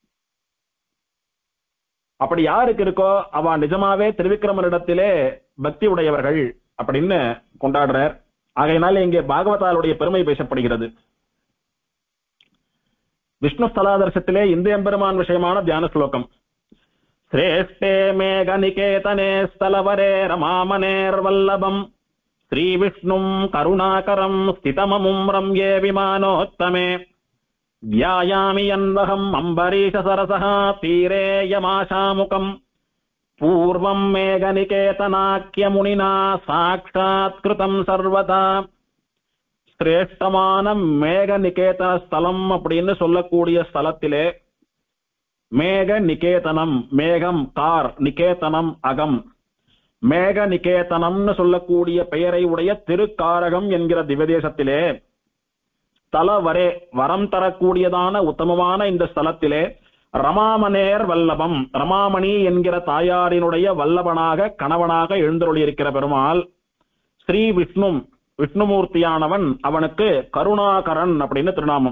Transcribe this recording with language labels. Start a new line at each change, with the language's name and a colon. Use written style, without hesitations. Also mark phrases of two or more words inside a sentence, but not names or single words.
Tamil: அப்படி யாருக்கு இருக்கோ அவ நிஜமாவே திரிவிக்ரமனிடத்திலே பக்தி உடையவர்கள் அப்படின்னு கொண்டாடுறார். ஆகையினால இங்கே பாகவதாலுடைய பெருமை பேசப்படுகிறது. விஷ்ணு ஸ்தலாதர்சத்திலே இந்த எம்பெருமான் விஷயமான தியான ஸ்லோகம்.
Sanskrit: श्रेष्ठे मेघनिकेतने स्थलवरे रमामनेर्वल्लभम् श्रीविष्णुम् करुणाकरम् स्थितममुम् रम्ये विमानोत्तमे व्यायामि यन्वहम् अम्बरीशसरसः तीरे यमाशामुकम् पूर्वम् मेघनिकेतनाख्यमुनिना साक्षात्कृतम् सर्वदा.
Tamil: श्रेष्ठமான மேகநிகேதன ஸ்தலம் அப்படின்னு சொல்லக்கூடிய ஸ்தலத்திலே மேக நிகேதனம், மேகம் கார், நிகேதனம் அகம், மேக நிகேதனம்னு சொல்லக்கூடிய பெயரை உடைய திருக்காரகம் என்கிற திவ்யதேசத்திலே ஸ்தலவரே வரம் தரக்கூடியதான உத்தமமான இந்த ஸ்தலத்திலே
Sanskrit: रमामनेर् वल्लभम्,
Tamil: ரமாமணி என்கிற தாயாரினுடைய வல்லபனாக கணவனாக எழுந்தருளியிருக்கிற பெருமாள் ஸ்ரீ விஷ்ணு, விஷ்ணுமூர்த்தியானவன் அவனுக்கு கருணாகரன் அப்படின்னு திருநாமம்.